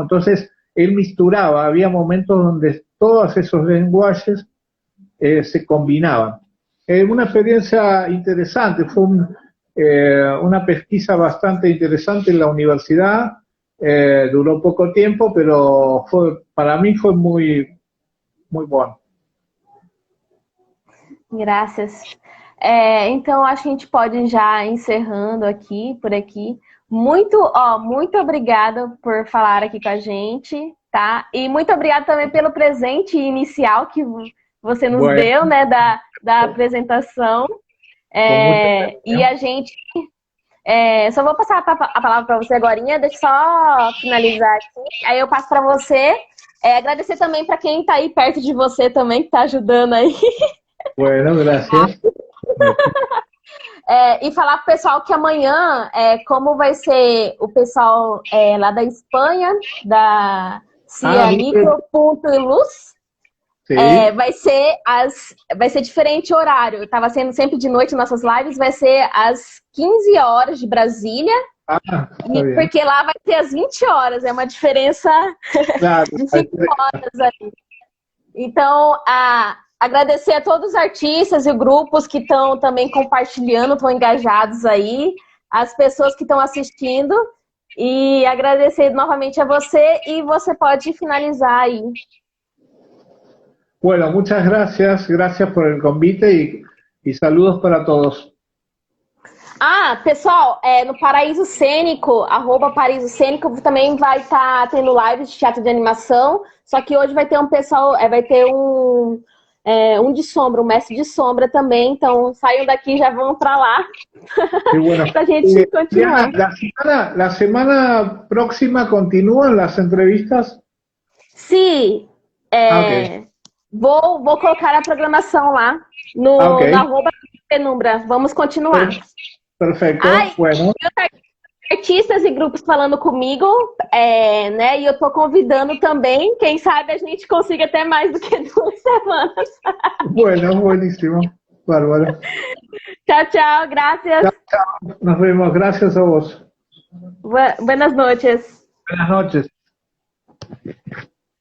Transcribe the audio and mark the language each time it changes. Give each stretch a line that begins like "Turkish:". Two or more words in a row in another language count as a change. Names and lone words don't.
Spanish: Entonces él misturaba, había momentos donde todos esos lenguajes se combinaban. Una experiencia interesante, fue una pesquisa bastante interesante en la universidad, duró poco tiempo, pero para mí fue muy, muy bueno.
Portuguese: Graças. Então, acho que a gente pode ir já encerrando por aqui. Muito obrigada por falar aqui com a gente, tá? E muito obrigada também pelo presente inicial que você nos deu, né, da apresentação. E a gente... só vou passar a palavra para você agorinha, deixa eu só finalizar aqui. Aí eu passo para você. Agradecer também para quem está aí perto de você também, que está ajudando aí.
Spanish: Bueno, gracias.
Portuguese: E falar pro pessoal que amanhã, como vai ser o pessoal lá da Espanha, da CIA Micro.luz, vai ser diferente o horário. Estava sendo sempre de noite nossas lives, vai ser às 15 horas de Brasília, porque lá vai ser às 20 horas, é uma diferença de 5 horas aí. Então, agradecer a todos os artistas e grupos que estão também compartilhando, estão engajados aí, as pessoas que estão assistindo, e agradecer novamente a você, e você pode finalizar aí.
Spanish: Bueno, muchas gracias por el convite y saludos para todos.
Portuguese: Pessoal, no Paraíso Cênico, @Paraíso Cênico, também vai estar tendo lives de teatro de animação, só que hoje vai ter um pessoal, vai ter um de sombra, um mestre de sombra também, então saiam daqui e já vão para lá,
Spanish: bueno.
Portuguese: para a gente continuar.
Spanish: La semana próxima continúan las entrevistas?
Portuguese: Sim, okay. Vou colocar a programação lá no @Penumbra. Vamos continuar. Perfeito, bueno. Artistas e grupos falando comigo, né? E eu tô convidando também, quem sabe a gente consiga até mais do que 2 semanas.
Spanish: Bueno, buenísimo. Bárbaro.
Portuguese: Tchau, tchau,
Spanish: gracias. Chao. Nos vemos, gracias a vos. Buenas noches. Buenas noches.